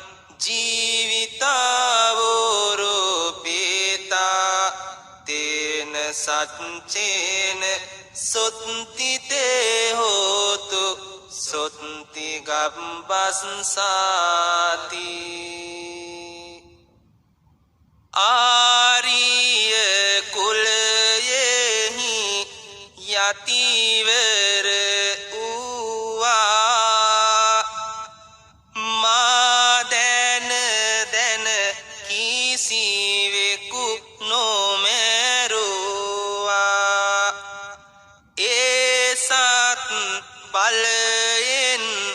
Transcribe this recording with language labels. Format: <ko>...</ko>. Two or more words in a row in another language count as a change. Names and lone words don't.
<pi>ජීවිතාවෝරෝපේතා තේන සච්චේන සොත්තිතේ හෝතු සොත්ති ගබ්බස්සාති</pi> <si>ආරිය කුලයෙහි යතිවර වූවා මා දැන දැන කිසිවෙකු නොමැරුවා ඒ සත් බලයෙන්</si>